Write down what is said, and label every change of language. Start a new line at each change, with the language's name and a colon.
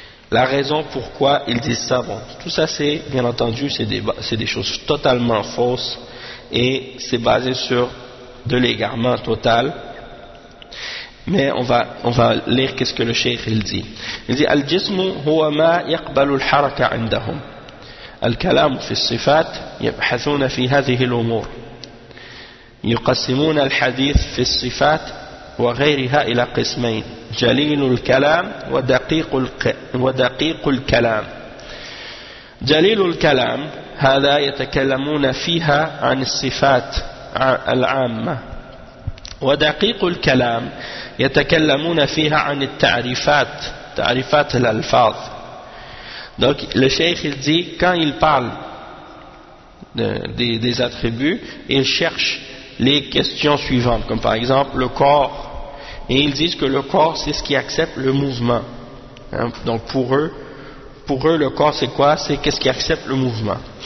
French: La raison pourquoi ils disent ça, bon, tout ça c'est bien entendu c'est des choses totalement fausses, et c'est basé sur de l'égarement total. Mais on va lire qu'est-ce que le cheikh il dit. Il dit
Arabic: الجسم هو ما يقبل الحركة عندهم. الكلام في الصفات يبحثون في هذه الأمور. يقسمون الحديث في الصفات وغيرها إلى قسمين. جليل الكلام ودقيق الكلام. جليل الكلام هذا يتكلمون فيها عن الصفات العامة. ودقيق الكلام يتكلمون فيها عن التعريفات تعريفات الألفاظ.
French: Donc le cheikh il dit quand il parle des attributs, il cherche les questions suivantes, comme par exemple le corps, et ils disent que le corps c'est ce qui accepte le mouvement, hein? Donc pour eux le corps c'est quoi, c'est qu'est-ce qui accepte le mouvement.